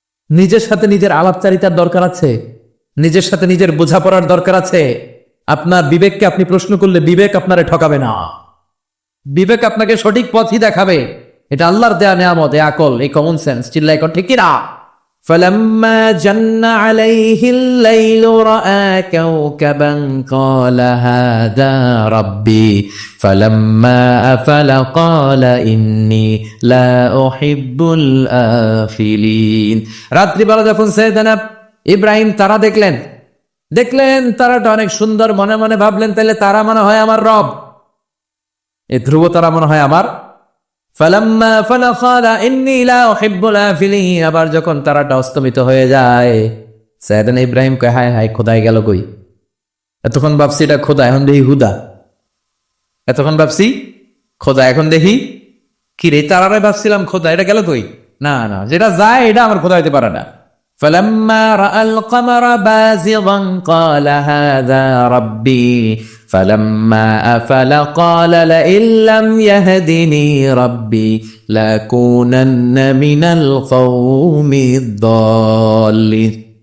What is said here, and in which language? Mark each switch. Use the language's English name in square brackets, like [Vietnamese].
[Bangla] নিজের সাথে নিজের আলাপচারিতার দরকার আছে, নিজের সাথে নিজের বোঝাপড়ার দরকার আছে। আপনার বিবেককে আপনি প্রশ্ন করলে বিবেক আপনারে ঠকাবে না, বিবেক আপনাকে সঠিক পথই দেখাবে। এটা আল্লাহর দেয়া নেয়ামত, এই আকল, এই কমন সেন্স। চিল্লাই কর ঠিক কিনা? [Arabic] فلما جن عليه الليل رأى كوكبا قال هذا ربي فلما أفل قال إني لا أحب الآفلين। [Bangla] রাত্রিবেলা যখন সাইয়েদনা ইব্রাহিম তারা দেখলেন তারাটা অনেক সুন্দর। মনে মনে ভাবলেন, তাহলে তারা মনে হয় আমার রব, এই ধ্রুব তারা মনে হয় আমার। [Arabic] ফালাম্মা ফালা ক্বালা ইন্নী লা উহিব্বুল আফিলিন। [Bangla] আবার যখন তারাটা অস্তমিত হয়ে যায়, সাইয়েদনা ইব্রাহিম কয়, হায় হায়, খোদাই গেল কই? এতক্ষণ ভাবছি এটা খোদা, এখন দেখি হুদা। এতক্ষণ ভাবছি খোদা, এখন দেখি কি রে? তারারে ভাবছিলাম খোদা, এটা গেল কই? না না, যেটা যায় এটা আমার খোদা হইতে পারে না। [Arabic] فلما رأى القمر بازغا قال هذا ربي فلما أفل قال لئن لم يهدني ربي لأكونن من القوم الضالين।